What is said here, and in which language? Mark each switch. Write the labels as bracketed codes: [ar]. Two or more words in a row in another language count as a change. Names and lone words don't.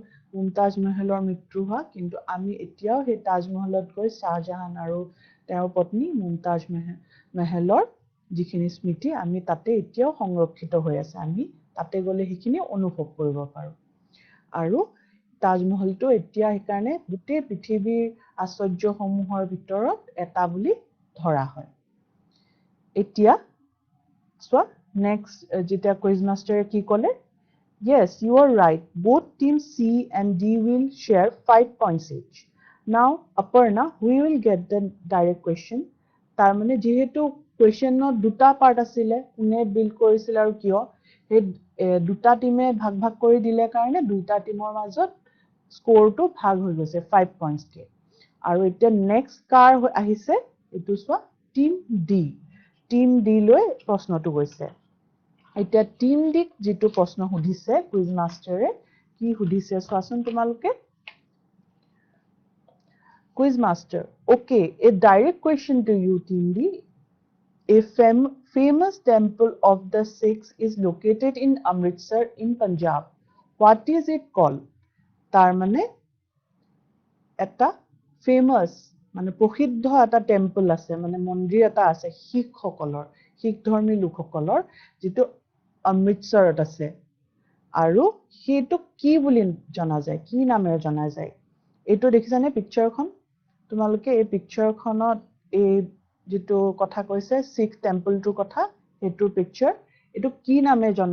[as] মুমতাজ মহলৰ মৃত্যু হোৱা কিন্তু আমি এতিয়াও সেই তাজমহলত গৈ শাহজাহান আৰু তেওঁৰ পত্নী মুমতাজ মহলৰ যিখিনি স্মৃতি আমি তাতে এতিয়াও সংৰক্ষিত হৈ আছে আমি তাতে গ'লে সেইখিনি অনুভৱ কৰিব পাৰো আৰু তাজমহলটো এতিয়া সেইকাৰণে গোটেই পৃথিৱীৰ আশ্চৰ্যসমূহৰ ভিতৰত এটা বুলি ধৰা হয় এতিয়া চোৱা নেক্সট যেতিয়া [en] quiz master [as] কি ক'লে [en] Yes, you are right. Both teams C and D will share 5 points each. Now, Aparna, we will get the direct question. [as] তাৰমানে যেহেতু কুৱেশ্যনত দুটা পাৰ্ট আছিলে কোনে বিল্ড কৰিছিল আৰু কিয় সেই দুটা টিমে ভাগ ভাগ কৰি দিলে কাৰণে দুটা টিমৰ মাজত স্কোৰটো ভাগ হৈ গৈছে 5 পইণ্টছকে আৰু এতিয়া নেক্সট কাৰ আহিছে এইটো চোৱা [en] team D [as] লৈ প্ৰশ্নটো গৈছে এতিয়া টিম ডিক যেটো প্ৰশ্ন সুধিছে [en] quiz master [as] কি সুধিছে চোৱাচোন তোমালোকে [en] quiz master okay a direct question to you team D a famous temple of the Sikhs is located in Amritsar in Punjab what is it called [as] তাৰ মানে এটা ফেমাস মানে প্ৰসিদ্ধ এটা টেম্পল আছে মানে মন্দিৰ এটা আছে শিখ ধৰ্মী লোকসকলৰ যেটো অমৃতসৰত আছে আৰু সেইটো কি বুলি জনা যায় কি নামেৰে জনা যায় এটো দেখিছানে পিকচাৰখন তোমালোকে এই পিকচাৰখনত এই যেটো কথা কৈছে শিখ টেম্পলটোৰ কথা হেতুৰ পিকচাৰ এটো কি নামে জনা